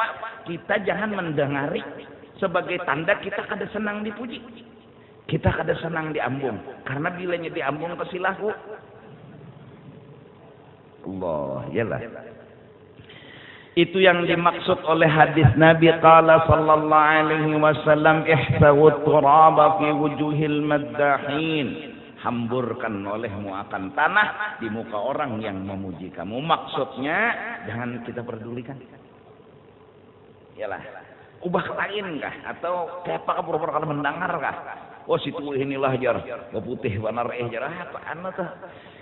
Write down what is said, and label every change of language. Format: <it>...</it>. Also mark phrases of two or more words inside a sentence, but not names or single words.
<bjn>Kita jangan mendengari sebagai tanda kita kada senang dipuji. Kita kada senang diambung karena bilanya diambung kesilahu. Allah, yalah. Itu yang dimaksud oleh hadis Nabi</bjn> <ar>قال صلى الله عليه وسلم احثوا التراب في وجوه المداحين,</ar> <bjn>hamburkan olehmu akan tanah di muka orang yang memuji kamu. Maksudnya jangan kita pedulikan. Yalah, ubah lain kah atau kayak apa pura-pura kada mendengar kah? Oh situ inilah jar, putih warna jar apa anu tuh.</bjn>